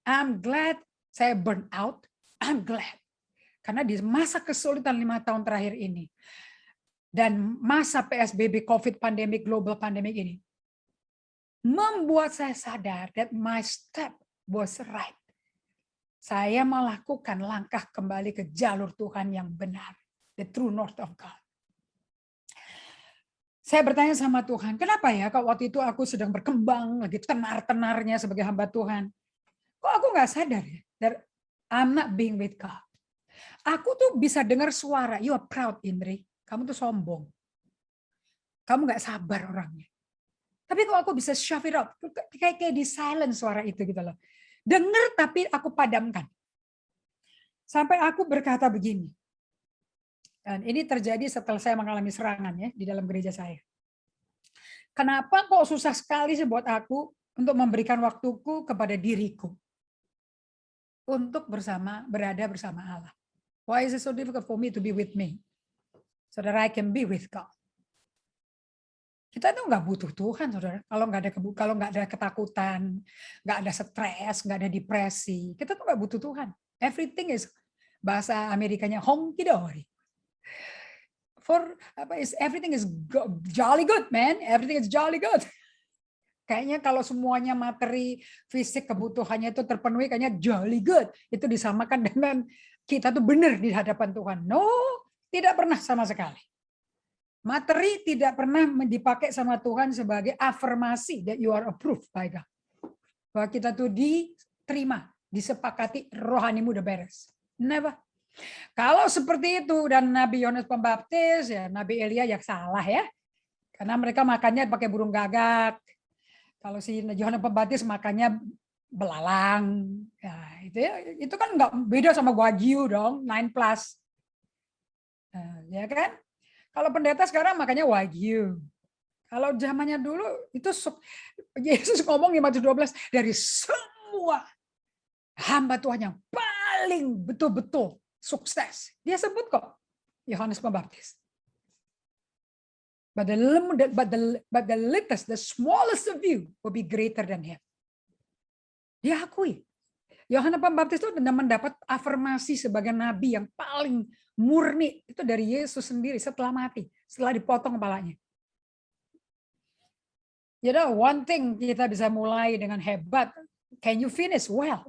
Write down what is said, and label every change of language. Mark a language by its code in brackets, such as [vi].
[en] I'm glad [id] saya burn out. I'm glad. Karena di masa kesulitan 5 tahun terakhir ini, dan masa PSBB, COVID pandemic, global pandemic ini, membuat saya sadar [en] that my step was right. [id] Saya melakukan langkah kembali ke jalur Tuhan yang benar. [en] The true north of God. [id] Saya bertanya sama Tuhan, kenapa ya kalau waktu itu aku sedang berkembang, lagi tenar-tenarnya sebagai hamba Tuhan. Kok aku nggak sadar ya? [en] That I'm not being with God. [id] Aku tuh bisa dengar suara, [en] you are proud [id] Indri. Kamu tuh sombong. Kamu nggak sabar orangnya. Tapi kok aku bisa [en] shove it out, [id] kayak di silent suara itu gitu loh. Dengar tapi aku padamkan. Sampai aku berkata begini. Dan ini terjadi setelah saya mengalami serangan ya di dalam gereja saya. Kenapa kok susah sekali sih buat aku untuk memberikan waktuku kepada diriku untuk berada bersama Allah? [en] Why is it so difficult for me to be with me, so that I can be with God? [id] Kita tuh nggak butuh Tuhan, saudara. Kalau nggak ada ketakutan, nggak ada stres, nggak ada depresi, kita tuh nggak butuh Tuhan. [en] Everything is, [id] bahasa Amerikanya [en] honky dory. Everything is jolly good, man. Everything is jolly good. [id] Kayaknya kalau semuanya materi fisik kebutuhannya itu terpenuhi, kayaknya jolly good. Itu disamakan dengan kita tuh benar di hadapan Tuhan. No, tidak pernah sama sekali. Materi tidak pernah dipakai sama Tuhan sebagai afirmasi [en] that you are approved by God. [id] Bahwa kita tuh diterima, disepakati, rohanimu udah beres. Never. Kalau seperti itu dan Nabi Yohanes Pembaptis, ya Nabi Elia yang salah ya. Karena mereka makannya pakai burung gagak. Kalau si Yohanes Pembaptis makannya belalang. Ya, itu kan nggak beda sama Wagyu dong, 9+. Ya kan? Kalau pendeta sekarang makannya Wagyu. Kalau zamannya dulu itu Yesus ngomong di Matius 12, dari semua hamba Tuhan yang paling betul-betul sukses. Dia sebut kok Yohanes Pembaptis. [en] But the littlest, the smallest of you will be greater than him. [id] Dia akui. Yohanes Pembaptis itu mendapat afirmasi sebagai nabi yang paling murni itu dari Yesus sendiri setelah mati, setelah dipotong kepalanya. [en] You know, one thing [id] kita bisa mulai dengan hebat. [en] Can you finish well?